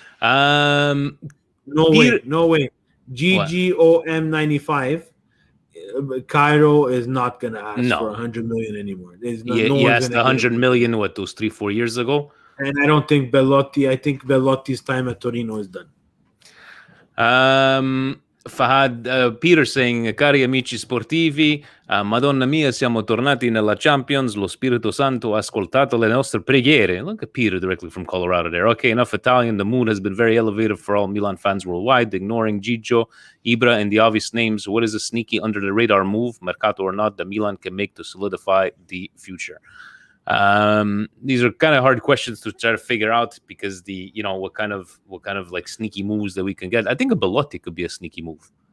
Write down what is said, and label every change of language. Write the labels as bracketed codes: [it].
[en] No way. GGOM95. Cairo is not gonna ask for 100 million anymore. He asked 100 million those 3-4 years ago. And I don't think Belotti's time at Torino is done. Fahad, Peter saying, [it] cari amici sportivi, Madonna mia, siamo tornati nella Champions, lo Spirito Santo ha ascoltato le nostre preghiere. [en] Look at Peter directly from Colorado there. Okay, enough Italian. The mood has been very elevated for all Milan fans worldwide, ignoring Gigio, Ibra, and the obvious names. What is a sneaky under-the-radar move, Mercato or not, that Milan can make to solidify the future? These are kind of hard questions to try to figure out because what kind of like sneaky moves that we can get. I think a Belotti could be a sneaky move.